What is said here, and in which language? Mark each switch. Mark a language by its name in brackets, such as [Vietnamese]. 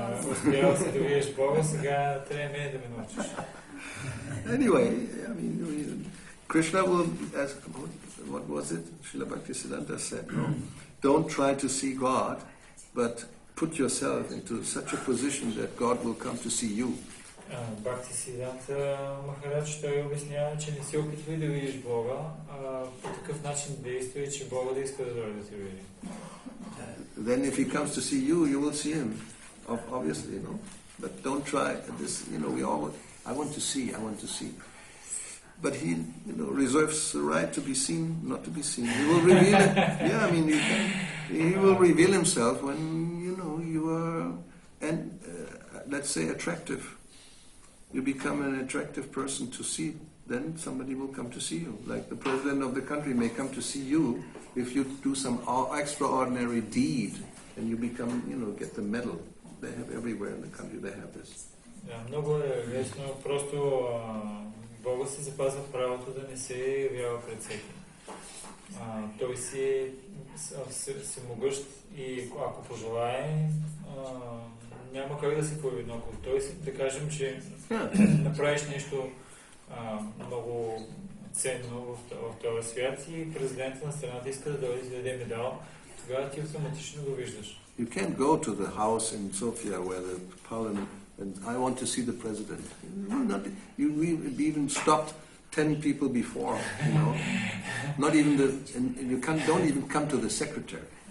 [Bulgarian] Успял си да видиш Бога, сега трябва мен да ме научиш. [English] Anyway, I mean, Krishna will, as what was it? Srila Bhaktisiddhanta said, no? Don't try to see God, but put yourself into such a position that God will come to see you. Бхакти-Сиддханта Махарадж, той обяснява, че не се опитвай да видиш Бога, по такъв начин действай, че Бога да иска да дойде да те види. Then if he comes to see you, you will see him, obviously, you know. But don't try this, you know, we all, I want to see. But he, you know, reserves the right to be seen, not to be seen. He will reveal it. Yeah, I mean, he will reveal himself when, you know, you are, and let's say attractive. You become an attractive person to see, then somebody will come to see you. Like the president of the country may come to see you if you do some extraordinary deed and you become, you know, get the medal. They have everywhere in the country, they have this. [Bulgarian] Да, много е лесно, просто Бога си запазва правото да не се явява пред всеки. Той си е всемогъщ и ако пожелае, няма как да се появи. Но ако той си, да кажем, че направиш нещо много ценно в този свят и президентът на страната иска да дойде да даде медал, тогава ти автоматично го виждаш. [English] You can't go to the house in Sofia where the parliament and I want to see the president. You even stopped 10 people before, you know. Not even don't even come to the secretary.